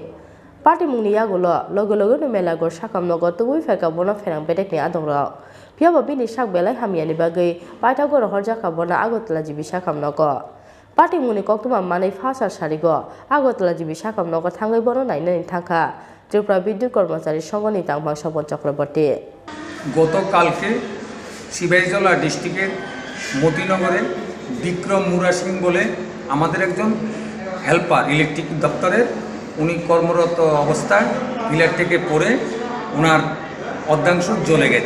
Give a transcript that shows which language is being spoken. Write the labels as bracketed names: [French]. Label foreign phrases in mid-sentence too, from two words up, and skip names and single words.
[Kok Borok] Party Muni Yagulo, Logo de Melagor Shakam Nogo, Tubui Feka Bono Ferang Bedekni Atongra. Piaba bini sak belai hamiani bagai, Paitagor Horjaka Bona Agotla Jibi Shakam Nogo. Party Muni Koktwma Mane Fasa Sharigo, Agotla Jibi Shakam Nogo Tangai Bono Nainen Tanka, Tripura Bidyut Kormachari Songoni Tangbang Sopon Chakraborty. [Bangla] গতকালকে সিপাহীজলা ডিস্ট্রিক্টের মতিনগরে বিক্রম মুরা সিং বলে আমাদের একজন হেল্পার ইলেকট্রিক দপ্তরের, উনি কর্মরত অবস্থায় পিলার থেকে পড়ে ওনার অর্ধাংশ জ্বলে গেছে।